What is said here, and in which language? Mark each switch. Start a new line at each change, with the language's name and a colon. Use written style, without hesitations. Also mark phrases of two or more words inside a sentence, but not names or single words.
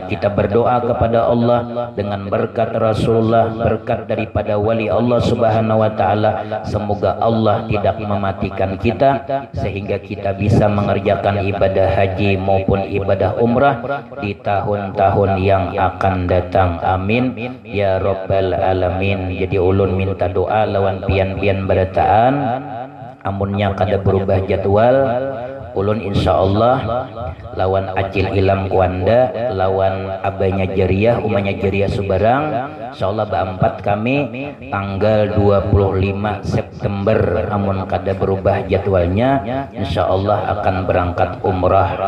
Indonesian: Kita berdoa kepada Allah dengan berkat Rasulullah, berkat daripada wali Allah
Arabic: Subhanahu wa Ta'ala,
Indonesian: semoga Allah tidak mematikan kita sehingga kita bisa mengerjakan ibadah haji maupun ibadah umrah di tahun-tahun yang akan datang.
Arabic: Amin ya rabbal alamin.
Banjar: Jadi ulun minta doa lawan pian-pian berataan, amunnya kada berubah jadwal, ulun insyaallah lawan Acil Ilam Kuanda, lawan abahnya Jariah, umanya Jariah Subarang, insyaallah berempat kami tanggal 25 September, amun kada berubah jadwalnya, insyaallah akan berangkat umrah.